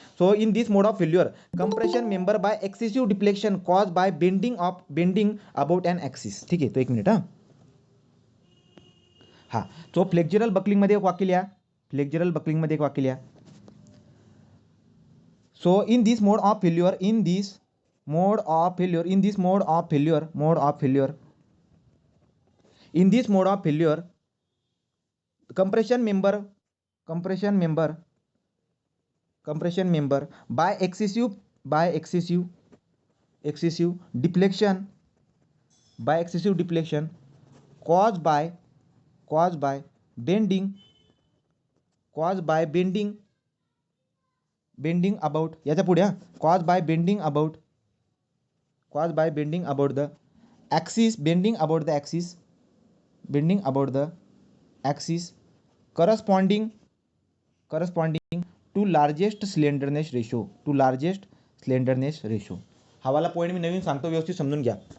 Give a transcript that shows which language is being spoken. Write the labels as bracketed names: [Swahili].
[English] So in this mode of failure compression member by excessive deflection cause by bending about an axis. [Marathi] ठीक आहे, तो एक minute. हां, तो फ्लेक्झरल बकलिंगमध्ये एक वाक्य लिहा. [English] so in this mode of failure, mode of failure, in this mode of failure, in this mode of failure, compression member by excessive deflection, caused by bending, about, [Marathi] याच्या पुढे [English] caused by bending about the axis, corresponding to largest slenderness ratio. [Marathi] हा वाला point मी नवीन सांगतो, व्यवस्थित समजून घ्या.